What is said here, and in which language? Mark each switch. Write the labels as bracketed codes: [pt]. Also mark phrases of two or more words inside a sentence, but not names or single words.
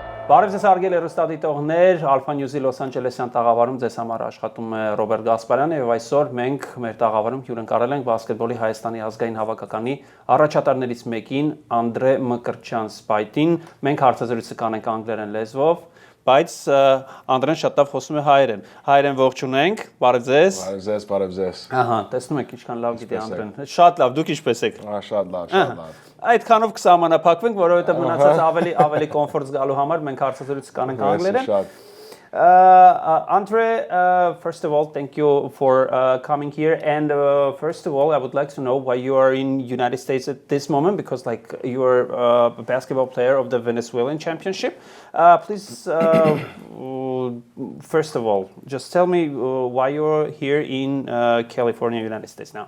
[hy] Բարև ձեզ հարգելի հեռուստադիտողներ, Alpha News-ի Los Angeles-յան տաղավարում ձեզ համար աշխատում է Ռոբերտ Գասպարյանը եւ այսօր մենք մեր տաղավարում հյուրընկալել ենք բասկետբոլի Հայաստանի ազգային հավաքականի առաջատարներից մեկին Անդրե Մկրտչյան Սպայտին։ Մենք հարցազրույցը կանենք անգլերեն լեզվով, բայց Անդրեն շատ լավ խոսում է հայերեն։ Հայերեն ողջունենք, բարև ձեզ։ Բարև ձեզ, բարև ձեզ։ Ահա, տեսնում եք ինչքան լավ գիտի Անդրեն։ Շատ լավ, դուք ինչպես եք։ Շատ լավ, շատ լավ։ Այդքանով կսահմանափակվենք, որովհետև մնացած ավելի կոմֆորտ զգալու համար մենք հարցազրույցը կանենք անգլերեն։ [en] Andre, first of all, thank you for coming here. And first of all, I would like to know why you are in United States at this moment, because like you are a basketball player of the Venezuelan Championship. Please, first of all, just tell me why you're here in California, United States now.